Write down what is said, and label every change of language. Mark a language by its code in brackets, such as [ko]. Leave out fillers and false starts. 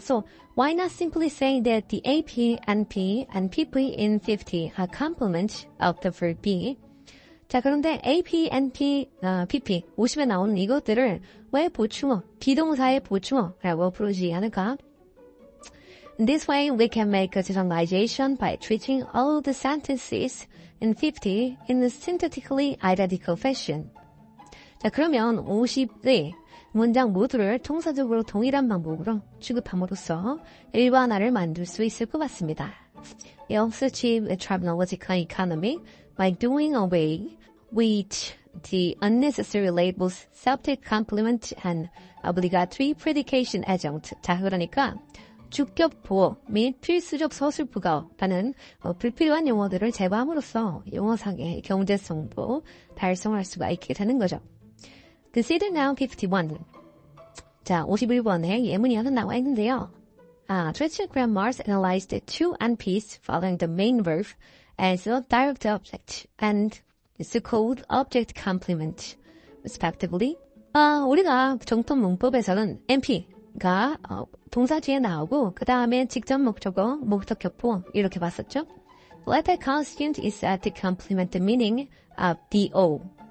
[en] So, why not simply say that the AP, NP, and PP in 50 are complement of the verb be? [ko] 자, 그런데 AP, NP, PP, 50에 나오는 이것들을 왜 비동사의 보충어라고 부르지 않을까? [en] In this way, we can make a generalization by treating all the sentences in 50 in a syntactically identical fashion. [ko] 자, 그러면 50의 문장 모두를 통사적으로 동일한 방법으로 취급함으로써 일반화를 만들 수 있을 것 같습니다. [en] We also achieve a terminological economy by doing away with the unnecessary labels subject, complement, and obligatory predication adjunct. [ko] 자, 그러니까 주격 보어 및 필수적 서술 부가어라는 불필요한 용어들을 제거함으로써 용어상의 경제성도 달성할 수가 있게 되는 거죠. [en] Consider now 51. [ko] 자, 51번에 예문이 하나 나와 있는데요. [en] Traditional grammars analyzed the two NPs following the main verb as a direct object and so-called object complement, respectively. [ko] 우리가 정통 문법에서는 NP가 동사 뒤에 나오고 그 다음에 직접 목적어, 목적격보 이렇게 봤었죠. [en] Latter constant is said to complement the meaning of do.